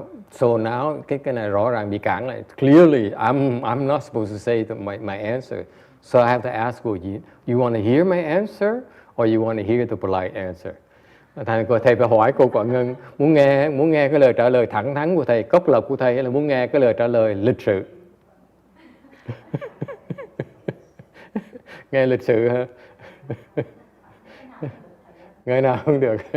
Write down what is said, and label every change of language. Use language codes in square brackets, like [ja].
[vi] So now cái này rõ ràng bị cản lại. [en] Clearly, I'm not supposed to say my answer. So I have to ask you, you want to hear my answer or you want to hear the polite answer? [vi] Thầy phải hỏi cô Quảng Ngân muốn nghe cái lời trả lời thẳng thắn của thầy, cốc lộc của thầy, hay là muốn nghe cái lời trả lời lịch sự? Nghe lịch sự hả? Nghe nào không được.